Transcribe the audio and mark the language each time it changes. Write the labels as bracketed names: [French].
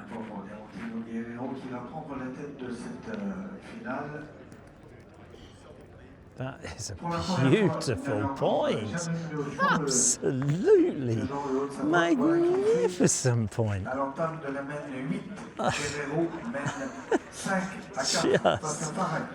[French] Qui va prendre la tête de cette finale. [English] That is a beautiful point. Absolutely magnificent point. [French] À l'entame de la mène 8, Guerrero mène 5 à 4 face à Farag.